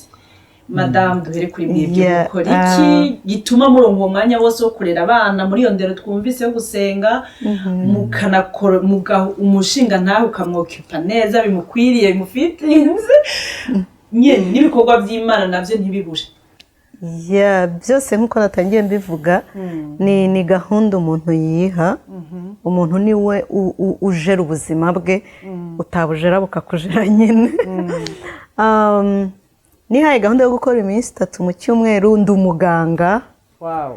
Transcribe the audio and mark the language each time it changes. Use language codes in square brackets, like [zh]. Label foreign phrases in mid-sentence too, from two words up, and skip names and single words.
[rn] Madame duhere kuri mwebwe mukora iki gituma muri uwo mwanya wose wo kurera abana muri iyo ndero twumvise yo gusenga, mukanakora umushinga ntaho ukamwokipa neza bimukwiriye bimufitinze nyene n'ibikorwa by'Imana navyo ntibibure. Byose nkuko natangiye mbivuga, ni gahunda umuntu yiha. Umuntu niwe ujera ubuzima bwe, utabujera bukakujera nyine. Nihaye gahunda yo gukora iminsi 3 mu cyumweru, ndi umuganga.